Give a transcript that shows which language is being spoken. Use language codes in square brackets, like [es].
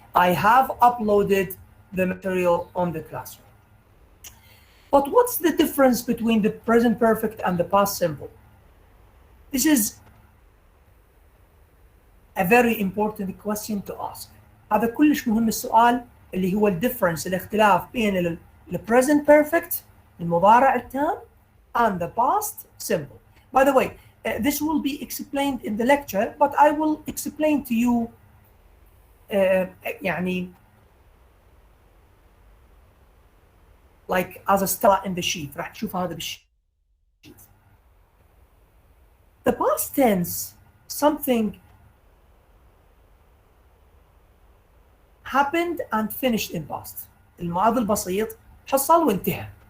[en] I have uploaded the material on the classroom. But what's the difference between the present perfect and the past simple? This is a very important question to ask. [ar] هذا كلش مهم السؤال اللي هو الديفرنس الاختلاف بين ال present perfect المضارع التام [en] and the past simple. By the way, this will be explained in the lecture, but I will explain to you [ar] يعني [en] like as a star in the sheet. [ar] راح تشوف هذا بالشيت. [en] The past tense, something happened and finished in past. [ar] الماضي البسيط حصل وانتهى.